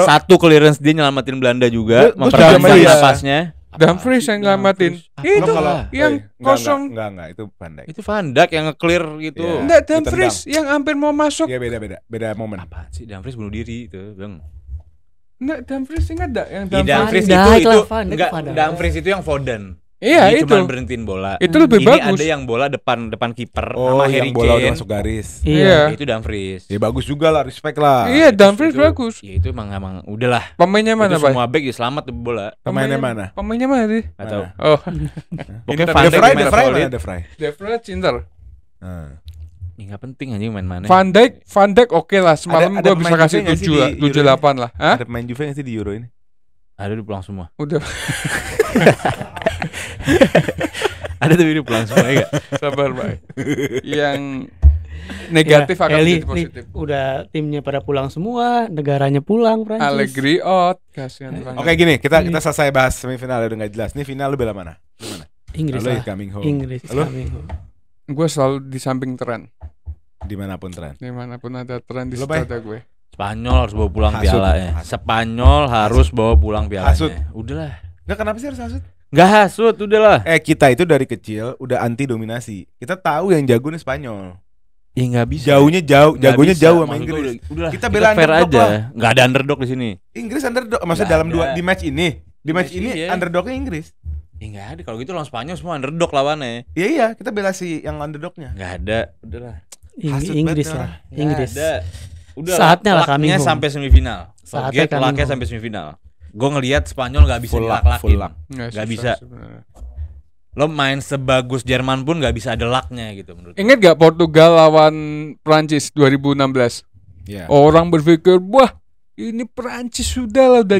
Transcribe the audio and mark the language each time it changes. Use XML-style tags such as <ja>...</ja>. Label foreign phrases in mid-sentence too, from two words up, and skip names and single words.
<id>Satu clearance dia nyelamatin Belanda juga, Gua memperpanjang setuju sama dia. napasnya. Dumfries yang ngelamatin. Lo Itu kalau yang kosong. enggak itu Van Dijk. Itu Van Dijk yang nge-clear gitu. Iya. Enggak, Dumfries yang hampir mau masuk. Iya beda momen. Apaan sih Dumfries bunuh diri itu, Bang? Enggak, Dumfries ingat enggak yang Iya, Dumfries? Dumfries Van itu Dijk lah, Van Dijk enggak, Van Dijk. Dumfries itu yang Foden. Iya, Dia itu. cuma berhentiin bola. Itu lebih Ini bagus. ada yang bola depan kiper Oh, sama yang Harry bola udah Kane. masuk garis. Iya. Itu Dumfries. Ya bagus juga lah, respect lah. Iya, Dumfries Itu- bagus. Ya itu emang udahlah. Pemainnya mana, Itu Pak? semua back ya selamat tuh bola. Pemainnya mana? Pemainnya mana sih? Enggak tahu. Oh, Pokoknya Inter. Van De Dijk Vrij, main De Vrij solid. mana De Vrij? De Vrij Inter. Nah. Ya enggak penting anjing main mana. Van Dijk oke lah. Semalam Ada gua bisa pemain kasih Juve nggak sih 7 di Euro 7-8 lah. Hah? Ada pemain Juve nggak sih di Euro ini? Ada udah pulang semua. Udah Ada tuh ini pulang semua ya. sabar, Pak. Yang negatif Ya, akan Eli, menjadi positif. udah timnya pada pulang semua, negaranya pulang Prancis. Allegri out, kasihan banget. Oke gini, kita selesai bahas semifinal udah nggak jelas. Ini final lu bela mana? Lu mana? Inggris Lu lah.</id> <en>coming home.</en> <id>Inggris Lu</id> <en>coming home.</en> <id>Gue selalu di samping tren. dimanapun tren. Dimanapun ada tren di Lu, situ Bay? ada gue. Spanyol harus bawa pulang Hasut. pialanya. Hasut. Spanyol harus bawa pulang pialanya. Hasut. Udahlah. Nggak, kenapa sih harus hasut? Enggak hasut, udahlah. Kita itu dari kecil udah anti dominasi. Kita tahu yang jago nih Spanyol. Ya enggak bisa. Jagonya Nggak jagonya bisa. jauh sama Maksud Inggris. gua Udahlah. Kita bela fair underdog aja. lah. Enggak ada underdog di sini. Inggris underdog, maksudnya Nggak dalam ada. di match ini. Di match ini Iya. underdognya Inggris. Ya enggak ada. Kalau gitu lawan Spanyol semua underdog lawannya. Iya, kita bela si yang underdognya. Enggak ada. Udahlah. Hasut Inggris banget lah, Nggak Inggris. ada. Udah Saatnya lah coming lucknya home. sampai semifinal. Saatnya Forget coming lucknya home. sampai semifinal. Gue ngelihat Spanyol nggak bisa</id> <en>Full luck,</en> <id>dilak-lakin.</id> <en>full luck.</en> <id>Nggak Nggak susah bisa. sebenarnya. Lo main sebagus Jerman pun nggak bisa ada lucknya gitu menurut gue. Ingat gak Portugal lawan Prancis 2016? Iya. Orang berpikir, wah ini Prancis sudah lah, udah</id>